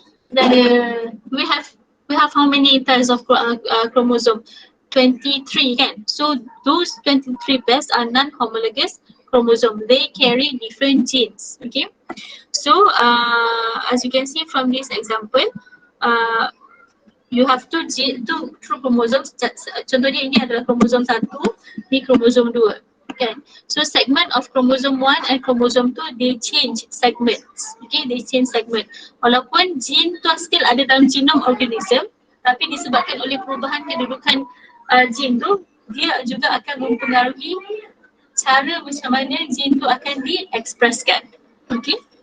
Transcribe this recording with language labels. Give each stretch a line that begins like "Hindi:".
English: Then we have how many pairs of chromosome? 23 kan. So those 23 pairs are non-homologous chromosome. They carry different genes. Okay. So as you can see from this example, you have two true chromosomes.
Malay: Contohnya ini adalah kromosom 1, ini kromosom 2.
English: Okay. So segment of chromosome 1 and chromosome 2, they change segments. Okay, they change segment.
Malay: Walaupun gene tu still ada dalam genome organism, tapi disebabkan oleh perubahan kedudukan gene tu, dia juga akan mempengaruhi cara macam mana gene tu akan diekspreskan. Okay.